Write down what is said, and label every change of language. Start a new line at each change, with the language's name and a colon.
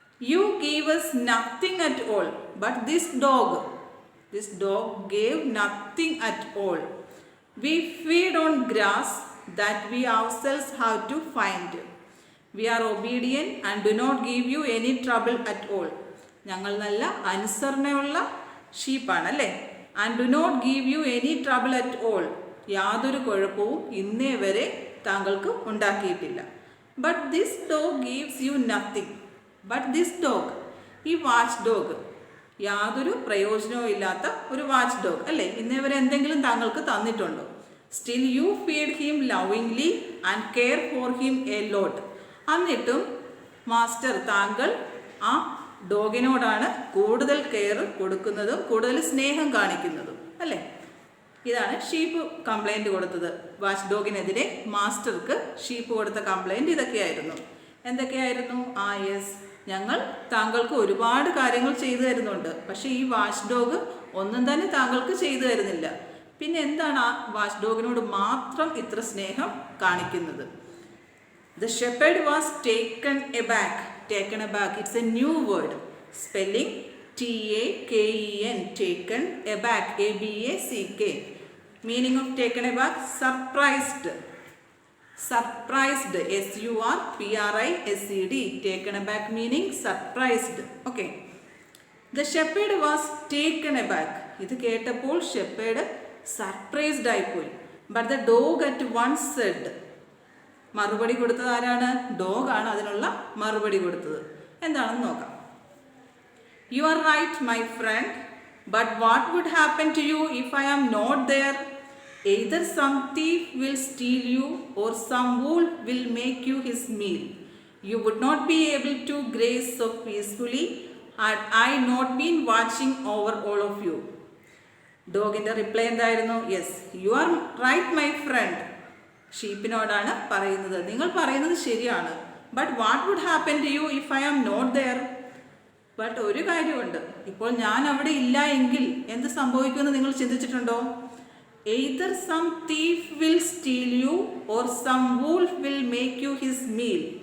English: You gave us nothing at all, but this dog gave nothing at all. We feed on grass that we ourselves have to find. We are obedient and do not give you any trouble at all.
Malayalam: ഞങ്ങൾ നല്ല അനുസരണയുള്ള ഷീപ്പാണ് അല്ലേ?
English: And do not give you any trouble at all.
Malayalam: യാതൊരു കുഴപ്പവും ഇന്നേ വരെ താങ്കൾക്ക് ഉണ്ടാക്കിയിട്ടില്ല.
English: But this dog gives you nothing. But this dog,
Malayalam: ഈ വാച്ച് ഡോഗ്, യാതൊരു പ്രയോജനവും ഇല്ലാത്ത ഒരു വാച്ച് ഡോഗ് അല്ലേ? ഇന്നേ വരെ എന്തെങ്കിലും താങ്കൾക്ക് തന്നിട്ടുണ്ടോ?
English: Still you feed him lovingly and care for him a lot.
Malayalam: എന്നിട്ടും മാസ്റ്റർ, താങ്കൾ ആ ഡോഗിനോടാണ് കൂടുതൽ കെയർ കൊടുക്കുന്നതും കൂടുതൽ സ്നേഹം കാണിക്കുന്നതും അല്ലേ? ഇതാണ് ഷീപ്പ് കംപ്ലൈൻറ്റ് കൊടുത്തത്. വാച്ച് ഡോഗിനെതിരെ മാസ്റ്റർക്ക് ഷീപ്പ് കൊടുത്ത കംപ്ലൈൻറ്റ് ഇതൊക്കെയായിരുന്നു. എന്തൊക്കെയായിരുന്നു? യെസ്, ഞങ്ങൾ താങ്കൾക്ക് ഒരുപാട് കാര്യങ്ങൾ ചെയ്തു തരുന്നുണ്ട്, പക്ഷേ ഈ വാച്ച് ഡോഗ് ഒന്നും തന്നെ താങ്കൾക്ക് ചെയ്തു തരുന്നില്ല. പിന്നെ എന്താണ് ആ വാച്ച് ഡോഗിനോട് മാത്രം ഇത്ര സ്നേഹം കാണിക്കുന്നത്?
English: The shepherd was taken aback. Taken aback, it's a new word. Spelling T-A-K-E-N. Taken aback, A-B-A-C-K. Meaning of taken aback, surprised. Surprised, S-U-R-P-R-I-S-E-D. Taken aback meaning surprised. Okay. The shepherd was taken aback.
Malayalam: ഇത് കേട്ടപ്പോൾ
English: shepherd surprised
Malayalam: ആയിപ്പോയി.
English: But the dog at once said,
Malayalam: മറുപടി കൊടുത്തത് ആരാണ്? ഡോഗാണ് അതിനുള്ള മറുപടി കൊടുത്തത്. എന്താണെന്ന് നോക്കാം.
English: You are right, my friend. But what would happen to you if I am not there? Either some thief will steal you or some wolf will make you his meal. You would not be able to graze so peacefully had I not been watching over all of you. ഡോഗിൻ്റെ reply
Malayalam: എന്തായിരുന്നു?
English: Yes, you are right my friend.
Malayalam: ഷീപ്പിനോടാണ് പറയുന്നത്, നിങ്ങൾ പറയുന്നത് ശരിയാണ്.
English: But what would happen to you if I am not there?
Malayalam: But ഒരു കാര്യമുണ്ട്, ഇപ്പോൾ ഞാൻ അവിടെ ഇല്ല എങ്കിൽ എന്ത് സംഭവിക്കുമെന്ന് നിങ്ങൾ ചിന്തിച്ചിട്ടുണ്ടോ?
English: Either some thief will steal you or some wolf will make you his meal.